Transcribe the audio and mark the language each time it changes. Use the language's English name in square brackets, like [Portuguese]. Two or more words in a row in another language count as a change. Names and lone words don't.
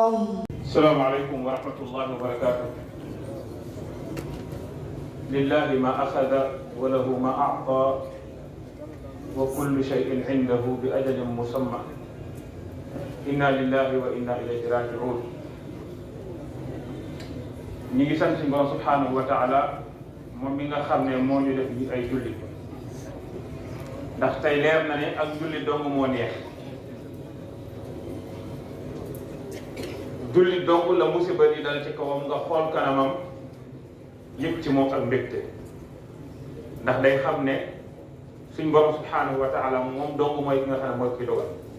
[Arabic] السلام عليكم ورحمة الله وبركاته. لله ما أخذ وله ما أعطى وكل شيء عنده بأجل مسمى. إنا لله وإنا إليه راجعون. [Wolof] ñi ngi sant suñu borom [Arabic] سبحانه وتعالى [Wolof] moom mi nga xam ne moo ñu def ñu ay julli ndax tey leer na ne ak julli dong moo neex julli dong la musiba di dal ci kawam nga xool kanamam yëpp ci moom ak mbégte ndax day xam ne suñu borom [Arabic] سبحانه وتعالى [Wolof] moom dong mooy ki nga xam ne mooy ki dogal